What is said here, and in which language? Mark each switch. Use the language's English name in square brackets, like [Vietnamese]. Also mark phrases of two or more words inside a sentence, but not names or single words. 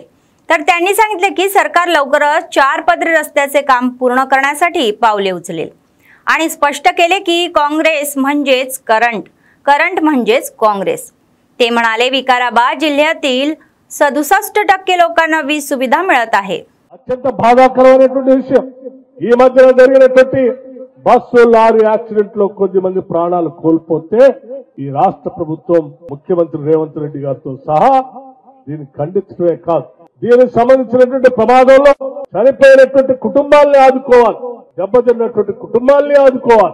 [Marathi] तर त्यांनी सांगितले की सरकार लवकरच 4 पदरी रस्त्याचे काम पूर्ण करण्यासाठी पावले उचलेल आणि स्पष्ट केले की काँग्रेस म्हणजेच करंट म्हणजेच काँग्रेस। ते म्हणाले विकाराबाद जिल्ह्यातील 67% लोकांना वीज सुविधा मिळत आहे। [Telugu] అత్యంత బాధాకరమైనటువంటి విషయం ఈ మధ్యన జరిగినటువంటి బస్సు లారీ యాక్సిడెంట్ లో కొద్ది మంది ప్రాణాలు కోల్పోతే ఈ రాష్ట్ర ప్రభుత్వం ముఖ్యమంత్రి రేవంత్ రెడ్డి గారితో సహా దీన్ని ఖండించడమే కాదు, దీనికి సంబంధించినటువంటి ప్రమాదంలో చనిపోయినటువంటి కుటుంబాలను ఆదుకోవాలి, దెబ్బతిన్నటువంటి కుటుంబాలని ఆదుకోవాలి।